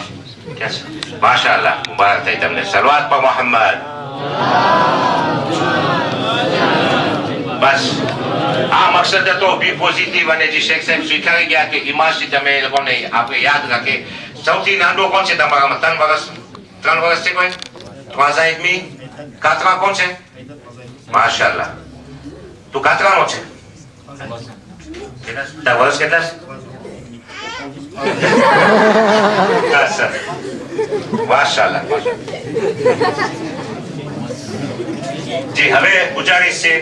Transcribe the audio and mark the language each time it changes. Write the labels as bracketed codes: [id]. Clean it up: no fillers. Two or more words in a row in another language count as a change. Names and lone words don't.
[gu] ક્યાં છે? માશાઅલ્લાહ મુબારક થાય તમને. સલવાત પર મોહમ્મદ. બસ આ મકસદ હતો [en] be positive. [gu] અને જે શેખ સાહેબ સ્વીકારી ગયા કે ઈમાનથી તમે એ લોકોને આપણે યાદ રાખે. સૌથી નાનો કોણ છે તમારામાં? 3 વર્ષ છે કોઈ? [fr] 3 ans et demi. [gu] કાતરા કોણ છે? માશાઅલ્લાહ તું કાતરાનો છે. તારા વર્ષ કેટલા છે? માશાઅલ્લાહ. જી હવે ગુજારિશ છે.